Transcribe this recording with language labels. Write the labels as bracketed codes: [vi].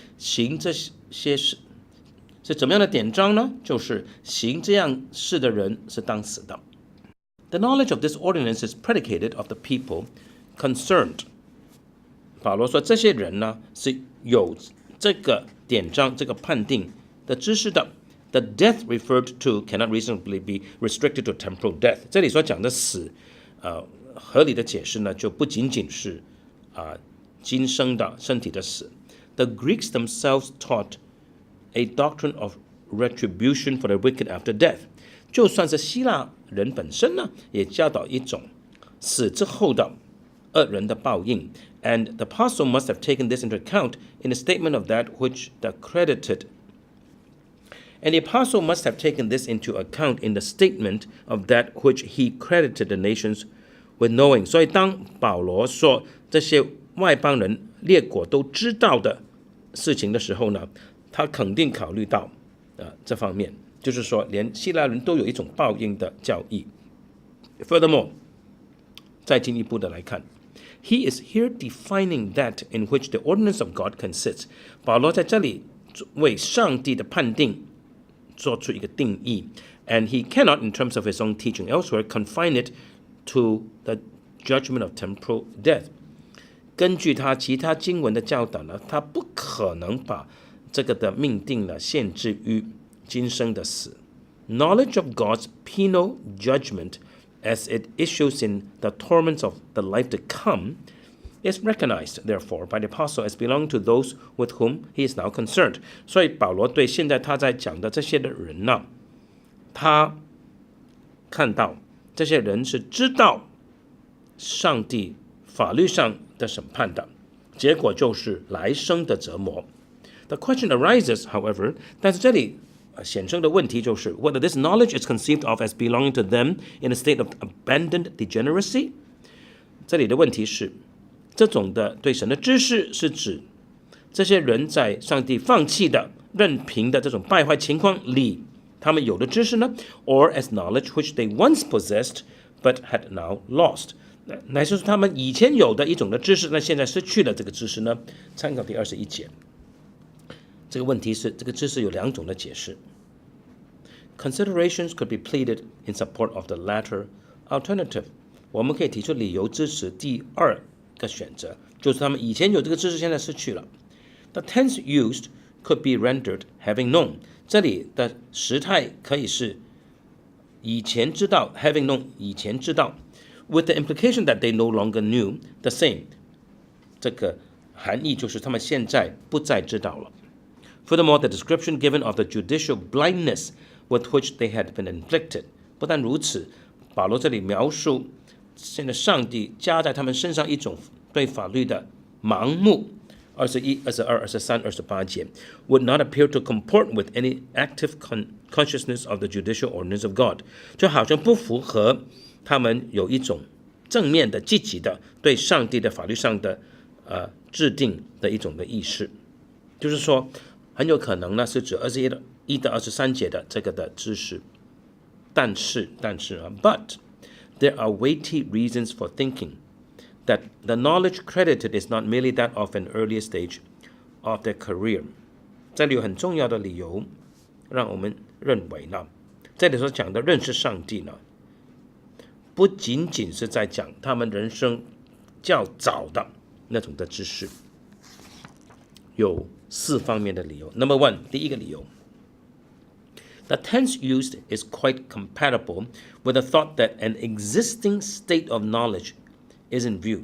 [zh] 行这些事是怎么样的典章呢？就是行这样事的人是当死的。 [en] The knowledge of this ordinance is predicated of the people concerned。 [zh] 保罗说，这些人呢是有这个典章、这个判定的知识的。 [en] The death referred to cannot reasonably be restricted to temporal death。 [zh] 这里所讲的死，合理的解释呢，就不仅仅是今生的身体的死。 [en] The Greeks themselves taught a doctrine of retribution for the wicked after death。 [zh] 就算是希腊人本身呢，也教导一种死之后的恶人的报应。 [en] And the apostle must have taken this into account in the statement of that which the credited. And the apostle must have taken this into account in the statement of that which he credited the nations with knowing。 [zh] 所以当保罗说这些外邦人列国都知道的事情的时候呢，他肯定考虑到这方面，就是说连希腊人都有一种报应的教义。 [en] Furthermore， [zh] 再进一步的来看， [en] he is here defining that in which the ordinance of God consists。 [zh] 保罗在这里为上帝的判定做出一个定义 [en] and he cannot in terms of his own teaching elsewhere confine it to the judgment of temporal death。 [zh] 根据他其他经文的教导呢，他不可能把这个的命定呢限制于今生的死。 [en] Knowledge of God's penal judgment as it issues in the torments of the life to come is recognized therefore by the apostle as belonging to those with whom he is now concerned。 [zh] 所以保罗对现在他在讲的这些的人呢，他看到这些人是知道上帝法律上的审判的，结果就是来生的折磨。 [en] The question arises, however， [zh] 但是这里显生的问题就是 [en] whether this knowledge is conceived of as belonging to them in a state of abandoned degeneracy。 [zh] 这里的问题是，这种的对神的知识是指这些人在上帝放弃的任凭的这种败坏情况里他们有的知识呢， [en] or as knowledge which they once possessed but had now lost， [zh] 乃是他们以前有的一种的知识，那现在失去了这个知识呢？参考第21节。这个问题是，这个知识有两种的解释。 [en] Considerations could be pleaded in support of the latter alternative。 [zh] 我们可以提出理由支持第二个选择，就是他们以前有这个知识，现在失去了。 [en] The tense used could be rendered having known。 [zh] 这里的时态可以是以前知道 [en] having known， [zh] 以前知道 [en] with the implication that they no longer knew the same。 [zh] 这个含义就是他们现在不再知道了。 [en] Furthermore, the description given of the judicial blindness with which they had been inflicted。 [zh] 不但如此，保罗这里描述现在上帝加在他们身上一种对法律的盲目。 [en] 21、22、23、28节 would not appear to comport with any active consciousness of the judicial ordinance of God， [zh] 就好像不符合他们有一种正面的、积极的对上帝的法律上的制定的一种的意识。就是说，很有可能呢是指21到23节的这个的知识，但是 [en] but there are weighty reasons for thinking that the knowledge credited is not merely that of an earlier stage of their career。 [zh] 这里有很重要的理由让我们认为呢，这里所讲的认识上帝呢，不仅仅是在讲他们人生较早的那种的知识，有4方面的理由。 [en] Number 1， [zh] 第一个理由， [en] The tense used is quite compatible with the thought that an existing state of knowledge is in view。